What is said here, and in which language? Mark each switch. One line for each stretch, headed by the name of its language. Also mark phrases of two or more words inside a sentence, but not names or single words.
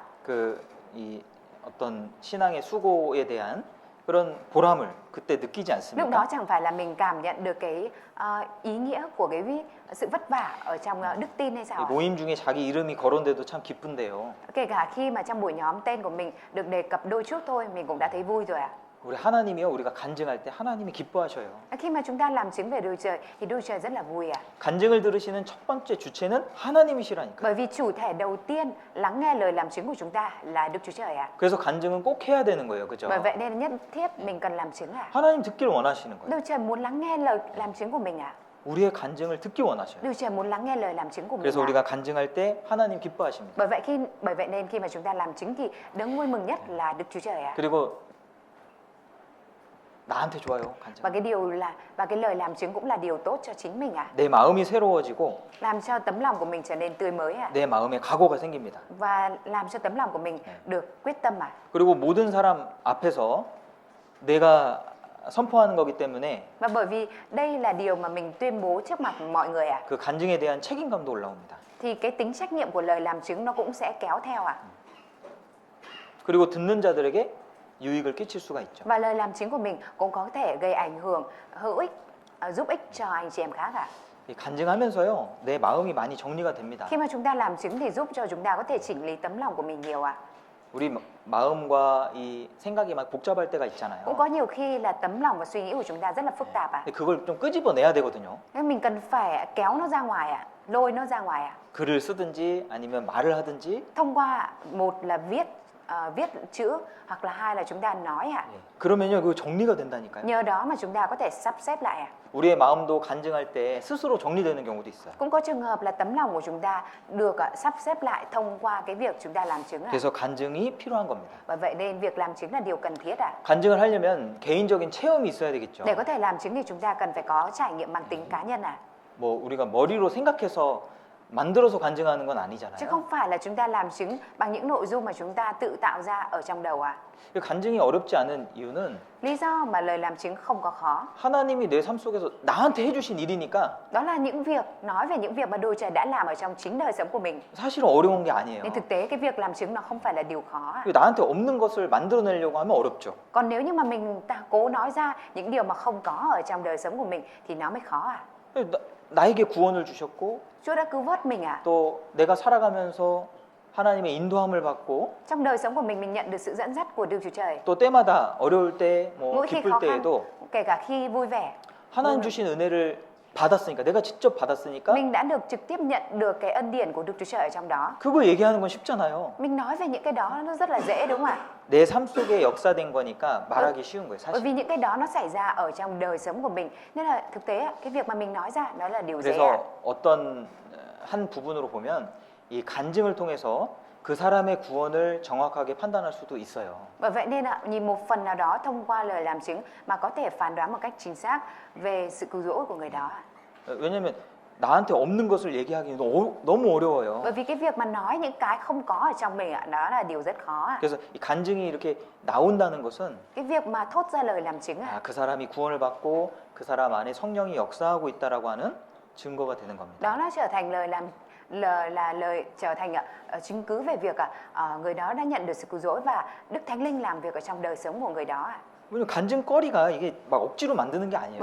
Korean: 이 어떤 신앙의 수고에 대한 그런 보람을 그때 느끼지
Vietnamese: Lúc đó
Korean: 않습니까?
Vietnamese: chẳng phải là mình cảm nhận được cái ý nghĩa của cái sự vất vả ở trong đức tin hay sao ạ?
Korean: 모임 중에 자기 이름이 거론돼도 참 기쁜데요.
Vietnamese: Kể cả khi mà trong buổi nhóm tên của mình được đề cập đôi chút thôi mình cũng đã thấy vui rồi ạ.
Korean: 우리 하나님이요, 우리가 간증할 때 하나님이 기뻐하셔요.
Vietnamese: Khi mà chúng ta làm chứng về Đức Trời thì Đức Trời rất là vui ạ.
Korean: 간증을 들으시는 첫 번째 주체는 하나님이시라니까.
Vietnamese: Bởi vì chủ thể đầu tiên lắng nghe lời làm chứng của chúng ta là Đức Chúa Trời ạ.
Korean: 그래서 간증은 꼭 해야 되는 거예요, 그죠?
Vietnamese: Bởi vậy nên nhất thiết mình cần làm chứng ạ.
Korean: 하나님 듣기를 원하시는 거예요.
Vietnamese: Đức Trời muốn lắng nghe lời làm chứng của mình ạ.
Korean: 우리의 간증을 듣기 원하셔요.
Vietnamese: Đức Trời muốn lắng nghe lời làm chứng của mình
Korean: 그래서
Vietnamese: ạ.
Korean: 우리가 간증할 때 하나님 기뻐하십니다.
Vietnamese: Bởi vậy nên khi mà chúng ta làm chứng thì đấng vui mừng nhất là Đức Chúa Trời ạ.
Korean: 그리고 나한테 좋아요, 간증.
Vietnamese: Và cái lời làm chứng cũng là điều tốt cho chính mình ạ.
Korean: 내 마음이 새로워지고
Vietnamese: Làm cho tấm lòng của mình trở nên tươi mới ạ.
Korean: 내 마음에 각오가 생깁니다.
Vietnamese: Và làm cho tấm lòng của mình được quyết tâm ạ.
Korean: 그리고 모든 사람 앞에서 내가 선포하는 거기 때문에
Vietnamese: Và bởi vì đây là điều mà mình tuyên bố trước mặt mọi người ạ.
Korean: 그 간증에 대한 책임감도 올라옵니다.
Vietnamese: Thì cái tính trách nhiệm của lời làm chứng nó cũng sẽ kéo theo ạ.
Korean: 그리고 듣는 자들에게 유익을 끼칠 수가 있죠.
Vietnamese: Và lời làm chứng của mình cũng có thể gây ảnh hưởng hữu ích, giúp ích cho anh chị em khác ạ.
Korean: 이 간증하면서요, 내 마음이 많이 정리가 됩니다.
Vietnamese: Khi mà chúng ta làm chứng thì giúp cho chúng ta có thể chỉnh lý tấm lòng của mình nhiều ạ.
Korean: 우리 마음과 이 생각이 막 복잡할 때가 있잖아요.
Vietnamese: Cũng có nhiều khi là tấm lòng và suy nghĩ của chúng ta rất là phức tạp ạ.
Korean: 근데 그걸 좀 끄집어내야 되거든요.
Vietnamese: Nên mình cần phải kéo nó ra ngoài ạ, lôi nó ra ngoài ạ.
Korean: 글을 쓰든지 아니면 말을 하든지.
Vietnamese: Thông qua một là viết chữ hoặc là hai là chúng ta nói ạ.
Korean: 그러면요, 그거 정리가 된다니까요.
Vietnamese: Nhờ đó mà chúng ta có thể sắp xếp lại ạ.
Korean: 우리의 마음도 간증할 때 스스로 정리되는 경우도 있어요.
Vietnamese: Cũng có trường hợp là tấm lòng của chúng ta được sắp xếp lại thông qua cái việc chúng ta làm chứng ạ.
Korean: 그래서 간증이 필요한 겁니다.
Vietnamese: Bởi vậy nên việc làm chứng là điều cần thiết ạ.
Korean: 간증을 하려면 개인적인 체험이 있어야 되겠죠.
Vietnamese: Để có thể làm chứng thì chúng ta cần phải có trải nghiệm mang tính cá nhân ạ.
Korean: 뭐 우리가 머리로 생각해서 만들어서 간증하는 건
Vietnamese: Chứ
Korean: 아니잖아요.
Vietnamese: không phải là chúng ta làm chứng bằng những nội dung mà chúng ta tự tạo ra ở trong đầu ạ.
Korean: 간증이 어렵지 않은 이유는
Vietnamese: Lý do mà lời làm chứng không có khó.
Korean: 하나님이 내 삶 속에서 나한테 해주신 일이니까
Vietnamese: Đó là những việc, nói về những việc mà Đức Trời đã làm ở trong chính đời sống của mình.
Korean: 사실은 어려운 게 아니에요.
Vietnamese: Nên thực tế cái việc làm chứng nó không phải là điều khó ạ.
Korean: 나한테 없는 것을 만들어내려고 하면 어렵죠.
Vietnamese: Còn nếu như mà mình cố nói ra những điều mà không có ở trong đời sống của mình thì nó mới khó ạ.
Korean: 나에게 구원을 주셨고
Vietnamese: Chúa đã cứu vớt mình ạ.
Korean: 또 내가 살아가면서 하나님의 인도함을 받고
Vietnamese: Trong đời sống của mình nhận được sự dẫn dắt của Đức Chúa Trời.
Korean: 또 때마다 어려울 때, 뭐
Vietnamese: Mỗi khi
Korean: 기쁠
Vietnamese: khó khăn,
Korean: 때에도
Vietnamese: kể cả khi vui vẻ,
Korean: 하나님 주신 은혜를 받았으니까, 내가 직접 받았으니까
Vietnamese: mình đã được trực tiếp nhận được cái ân điển của Đức Chúa Trời ở trong đó.
Korean: 그걸 얘기하는 건 쉽잖아요.
Vietnamese: Mình nói về những cái đó nó rất là dễ đúng không ạ?
Korean: 내 삶 속에 역사된 거니까 말하기 쉬운 거예요,
Vietnamese: Bởi
Korean: 사실.
Vietnamese: vì những cái đó nó xảy ra ở trong đời sống của mình. Nên là thực tế cái việc mà mình nói ra nó là điều dễ ạ.
Korean: 그래서 어떤 한 부분으로 보면 이 간증을 통해서 그 사람의 구원을 정확하게 판단할 수도 있어요.
Vietnamese: Bởi vậy nên nhìn một phần nào đó thông qua lời làm chứng mà có thể phán đoán một cách chính xác về sự cứu rỗi của người đó.
Korean: 왜냐하면 나한테 없는 것을 얘기하기는 너무 어려워요.
Vietnamese: Bởi vì cái việc mà nói những cái không có ở trong mình đó là điều rất khó.
Korean: 그래서 이 간증이 이렇게 나온다는 것은
Vietnamese: Cái việc mà thốt ra lời làm chứng
Korean: 그 사람이 구원을 받고 그 사람 안에 성령이 역사하고 있다라고 하는 증거가 되는 겁니다.
Vietnamese: đó nó trở thành lời trở thành chứng cứ về việc người đó đã nhận được sự cứu rỗi và Đức Thánh Linh làm việc ở trong đời sống của người đó.
Korean: 왜냐면 간증거리가 이게 막 억지로 만드는 게 아니에요.